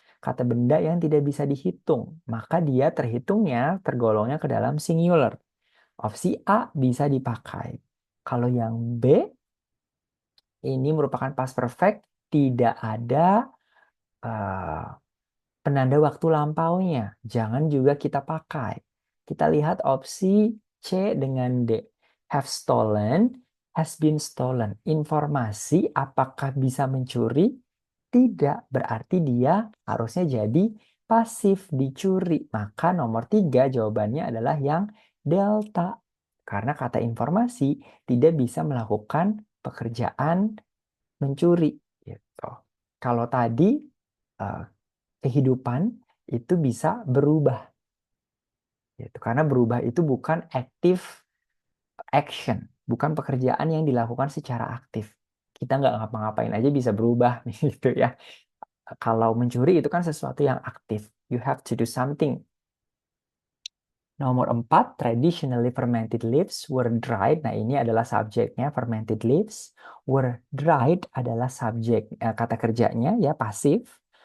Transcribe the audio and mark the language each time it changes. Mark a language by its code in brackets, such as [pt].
[id] Kata benda yang tidak bisa dihitung. Maka dia tergolongnya ke dalam singular. Opsi A bisa dipakai. Kalau yang B, ini merupakan past perfect. Tidak ada eh, penanda waktu lampaunya. Jangan juga kita pakai. Kita lihat opsi C dengan D. [en] Have stolen, has been stolen. [id] Informasi apakah bisa mencuri? Tidak. Berarti dia harusnya jadi pasif dicuri. Maka nomor tiga jawabannya adalah yang delta. Karena kata informasi tidak bisa melakukan pekerjaan mencuri. Gitu. Kalau tadi eh, kehidupan itu bisa berubah gitu. Karena berubah itu bukan [en] active action, [id] bukan pekerjaan yang dilakukan secara aktif. Kita nggak ngapa-ngapain aja bisa berubah gitu ya. Kalau mencuri itu kan sesuatu yang aktif. [en] You have to do something [id] Nomor 4, [en] traditionally fermented leaves were dried. [id] Nah, ini adalah subjeknya, [en] fermented leaves. Were dried [id] adalah subjek, kata kerjanya ya, pasif.